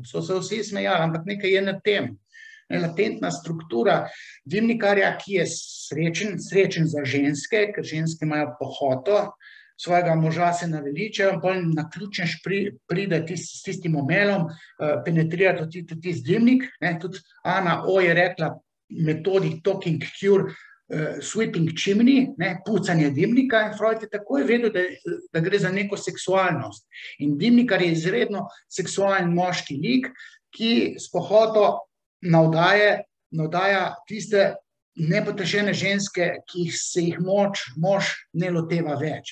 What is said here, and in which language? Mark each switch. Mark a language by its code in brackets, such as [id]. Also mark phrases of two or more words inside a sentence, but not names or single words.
[sl] So se vsi smejali, ampak nekaj je na tem. Latentna struktura dimnikarja, ki je srečen za ženske, ker ženske imajo pohoto, svojega moža se naveličajo, in potem na ključnež pride s tistim omelom, penetrirati tisti dimnik. Tudi Ana O je rekla metodi [en] talking cure, sweeping chimney, [sl] pucanje dimnika, in Freud je takoj vedel, da gre za neko seksualnost. In dimnikar je izredno seksualen moški lik, ki s pohoto navdaja tiste nepotešene ženske, ki se jih mož ne loteva več.